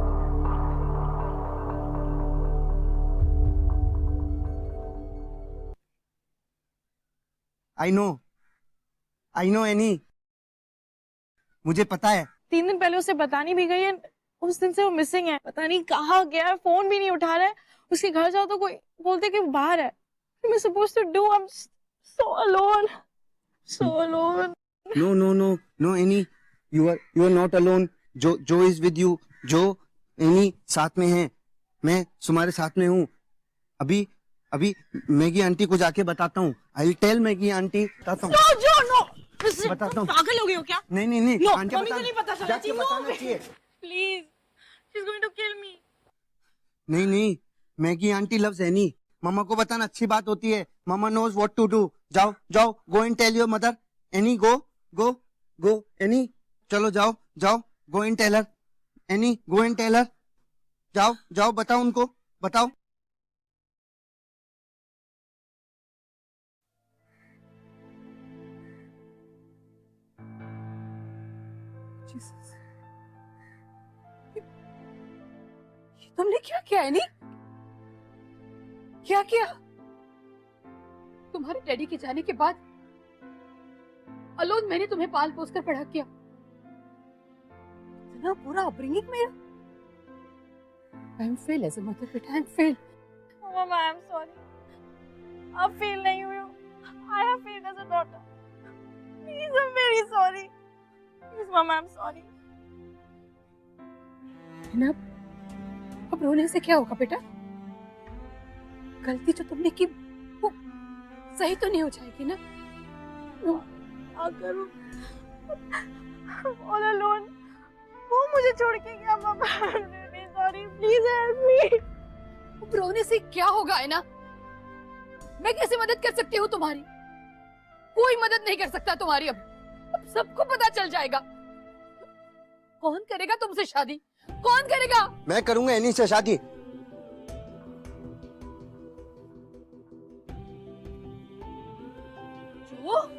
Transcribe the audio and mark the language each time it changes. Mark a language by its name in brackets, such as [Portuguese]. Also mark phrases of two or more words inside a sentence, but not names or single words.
[English] I know Annie. [Hindi] मुझे पता है. 3 दिन पहले उसे बतानी भी गई है. उस दिन से वो मिसिंग है. पता नहीं कहाँ गया है. फोन भी नहीं उठा रहा है. उसके घर जाओ तो कोई बोलते कि वो बाहर है. [English] मैं supposed to do? I'm so alone. No, Annie. You are not alone. Joe is with you. Joe, Annie [Hindi] साथ में है. मैं तुम्हारे साथ में हूँ. अभी मैगी आंटी को जाके बताता हूँ. [English] I'll tell मैगी आंटी. [Hindi] बताता हूँ. [English] No, Joe, no. [Hindi] बताता हूँ. पागल हो गए हो क्या? नहीं. [English] No, [Hindi] आंटी मम्मी को नहीं पता चलना चाहिए. बताना चाहिए. [English] Please, she's going to kill me. [Hindi] नहीं. मैगी आंटी loves Annie. मम्मा को बताना अच्छी बात होती है. [English] मम्मा knows what to do. [Hindi] जाओ. [English] Go and tell your mother. Annie, go. Annie, [Hindi] चलो जाओ. [English] Go and tell her. Annie, go and tell her. [Hindi] जाओ. बताओ उनको. बताओ. तुमने क्या किया एनी? क्या किया? तुम्हारे डैडी के जाने के बाद अलोन मैंने तुम्हें पाल पोस कर बड़ा किया. इतना पूरा अपब्रिंगिंग मेरा. [English] I am fail as a mother, बेटा. I am fail. Oh, Mama, I'm sorry. [Hindi] अब fail नहीं हुई हूँ. [English] I have failed as a daughter. Please, I'm very sorry. Please, Mama, I'm sorry. [Hindi] अब रोने से क्या होगा बेटा? गलती जो तुमने की वो सही तो नहीं हो जाएगी ना? अगर [English] all alone [Hindi] वो मुझे छोड़ के गया. [English] Mama, I'm really sorry. Please help me. [Hindi] अब रोने से क्या होगा है ना? मैं कैसे मदद कर सकती हूँ तुम्हारी? कोई मदद नहीं कर सकता तुम्हारी. अब सबको पता चल जाएगा. कौन करेगा तुमसे शादी? कौन करेगा? मैं करूंगा एनी से शादी. जो?